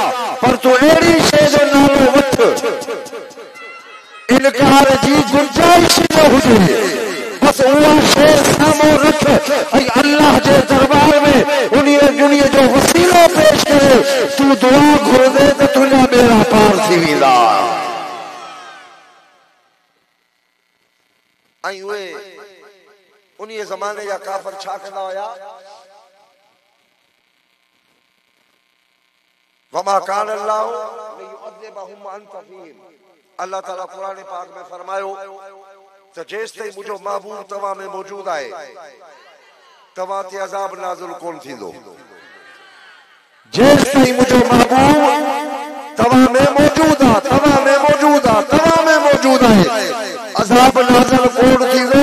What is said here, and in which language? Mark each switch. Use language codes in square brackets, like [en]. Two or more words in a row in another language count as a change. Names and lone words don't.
[sd] पर तूं अहिड़ी शइ जो नालो वठ इनकार जी गुंजाइश न हुजे, बस उहा शइ साम्हूं रख ऐं अल्लाह जे दरबार में उन्हीअ जो वसीलो पेश करे, तूं दुआ घुरंदे त तुंहिंजा बेड़ा पार थी वेंदा। ऐं उहे उन्हीअ ज़माने जा काफ़िर छा कंदा हुया? [ar] وما كان الله ليعذبهم وأنت فيهم. [sd] अल्लाह ताला कुरान पाक में फरमायो त जेसिताईं मुंहिंजो महबूब तव्हां में मौजूद आहे, तव्हां ते अज़ाब नाज़िल कोन थींदो। जेसिताईं मुंहिंजो महबूब तव्हां में मौजूद आहे, तव्हां में मौजूद आहे, तव्हां में मौजूद आहे, अज़ाब नाज़िल कोन थींदो।